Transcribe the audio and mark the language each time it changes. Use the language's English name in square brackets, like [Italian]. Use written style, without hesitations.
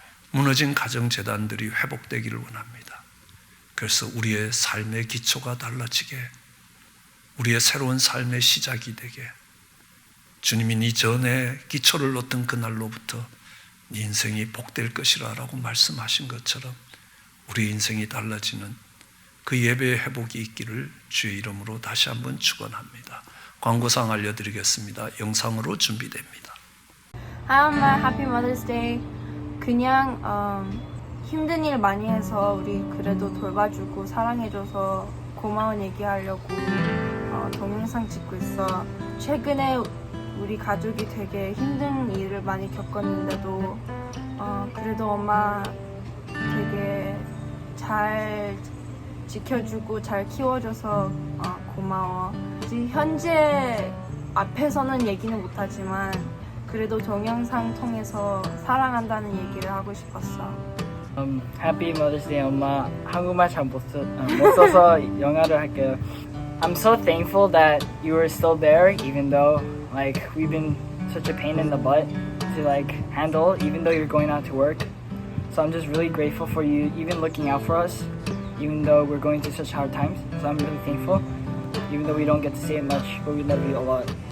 [Korean] 무너진 가정재단들이 회복되기를 원합니다. 그래서 우리의 삶의 기초가 달라지게, 우리의 새로운 삶의 시작이 되게, 주님이 네 전에 기초를 놓던 그날로부터 네 인생이 복될 것이라 라고 말씀하신 것처럼 우리 인생이 달라지는 그 예배의 회복이 있기를 주의 이름으로 다시 한번 축원합니다. 광고상 알려드리겠습니다. 영상으로 준비됩니다. [English] Hi 엄마, Happy Mother's Day. [Korean] 그냥 힘든 일 많이 해서 우리 그래도 돌봐주고 사랑해줘서 고마운 얘기하려고 동영상 찍고 있어. 최근에 우리 가족이 되게 힘든 일을 많이 겪었는데도 그래도 엄마 되게 잘 지켜주고 잘 키워줘서 고마워. 현재 앞에서는 얘기는 못하지만 그래도 동영상 통해서 사랑한다는 얘기를 하고 싶었어. [English] Happy Mother's Day, 엄마. [Korean] 한국말 잘 못 써서 영어를 할게요. [English] I'm so thankful that you were still there, even though like we've been such a pain in the butt to like handle, even though you're going out to work. So I'm just really grateful for you, even looking out for us, even though we're going through such hard times. So I'm really thankful, even though we don't get to say it much, but we love you a lot.